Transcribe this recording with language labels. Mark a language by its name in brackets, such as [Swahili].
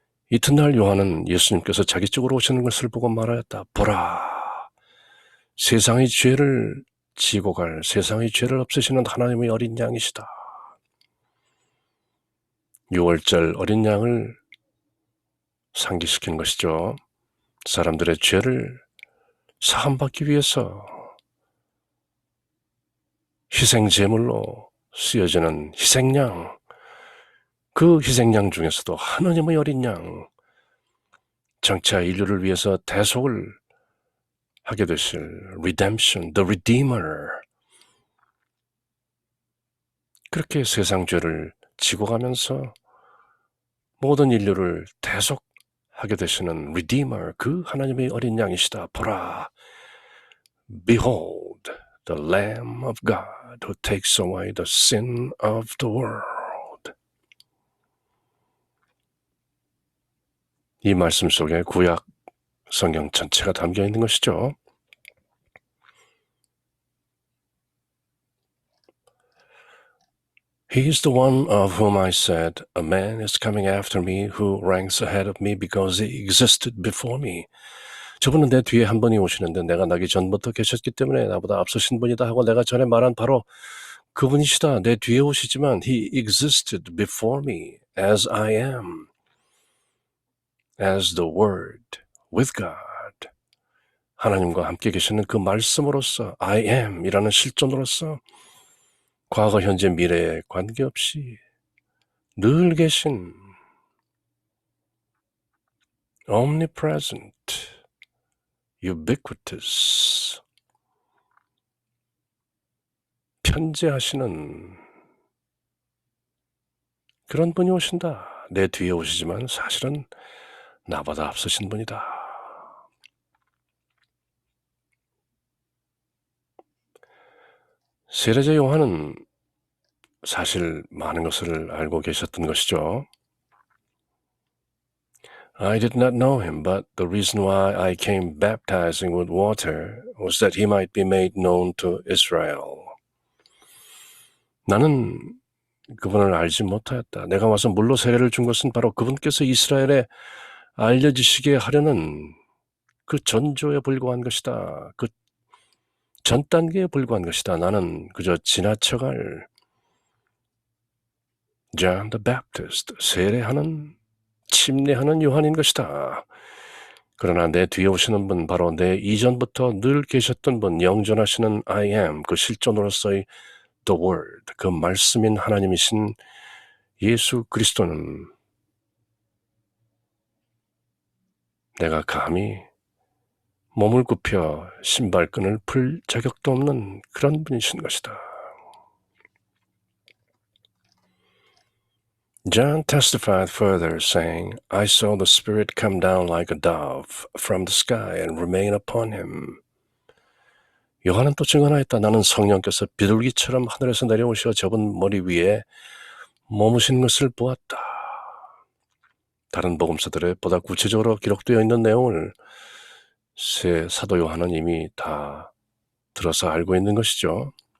[Korean] 이튿날 요한은 예수님께서 자기 쪽으로 오시는 것을 보고 말하였다. 보라, 세상의 죄를 지고 갈 세상의 죄를 없애시는 하나님의 어린 양이시다. 6월절 어린 양을 상기시키는 것이죠. 사람들의 죄를 사함받기 위해서 희생제물로 쓰여지는 희생양, 그 희생양 중에서도 하나님의 어린 양, 장차 인류를 위해서 대속을 하게 되실 [English] redemption, the redeemer. [Korean] 그렇게 세상 죄를 지고 가면서 모든 인류를 대속하게 되시는 redeemer, 그 하나님의 어린 양이시다. 보라, [English] behold, the Lamb of God who takes away the sin of the world. [Korean] 이 말씀 속에 구약 성경 전체가 담겨 있는 것이죠. [English] He is the one of whom I said, a man is coming after me who ranks ahead of me because he existed before me. [Korean] 저분은 내 뒤에 한 분이 오시는데 내가 나기 전부터 계셨기 때문에 나보다 앞서신 분이다 하고 내가 전에 말한 바로 그분이시다. 내 뒤에 오시지만 [English] he existed before me as I am, as the Word, with God. [Korean] 하나님과 함께 계시는 그 말씀으로서 I am 이라는 실존으로서 과거, 현재, 미래에 관계없이 늘 계신 [English] omnipresent, ubiquitous, [Korean] 편재하시는 그런 분이 오신다. 내 뒤에 오시지만 사실은 나보다 앞서신 분이다. 세례자 요한은 사실 많은 것을 알고 계셨던 것이죠. [English] I did not know him, but the reason why I came baptizing with water was that he might be made known to Israel. [Korean] 나는 그분을 알지 못하였다. 내가 와서 물로 세례를 준 것은 바로 그분께서 이스라엘에 알려지시게 하려는 그 전조에 불과한 것이다. 그 전 단계에 불과한 것이다. 나는 그저 지나쳐갈 John the Baptist, 세례하는, 침례하는 요한인 것이다. 그러나 내 뒤에 오시는 분, 바로 내 이전부터 늘 계셨던 분, 영전하시는 I am, 그 실존으로서의 The Word, 그 말씀인 하나님이신 예수 그리스도는 내가 감히 몸을 굽혀 신발끈을 풀 자격도 없는 그런 분이신 것이다. [English] John testified further, saying, I saw the Spirit come down like a dove from the sky and remain upon him. [Korean] 요한은 또 증언하였다. 나는 성령께서 비둘기처럼 하늘에서 내려오셔 저분 머리 위에 머무신 것을 보았다. 다른 복음서들에 보다 구체적으로 기록되어 있는 내용을 새 사도 요한은 이미 다 들어서 알고 있는 것이죠.